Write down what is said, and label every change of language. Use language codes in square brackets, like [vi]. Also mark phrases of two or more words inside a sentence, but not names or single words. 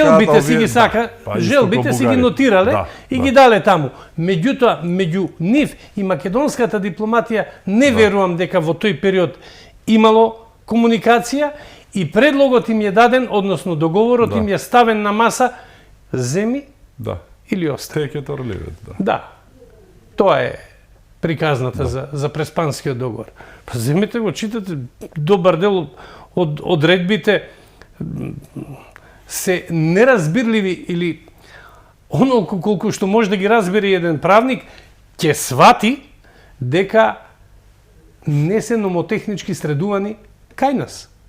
[mk] Желбите си ги желбите си ги нотирале и ги дале таму. Меѓутоа, меѓу нив и македонската дипломатија не верувам дека во тој период имало комуникација и предлогот им е даден, односно договорот им е ставен на маса, земи или остани. [en] Take it or leave it. [mk] Да. Тоа е приказната за Преспанскиот договор. Па земете го, читате, добар дел од одредбите се неразбирливи или онолку колку што може да ги разбере еден правник, ќе свати дека не се номотехнички средувани кај нас.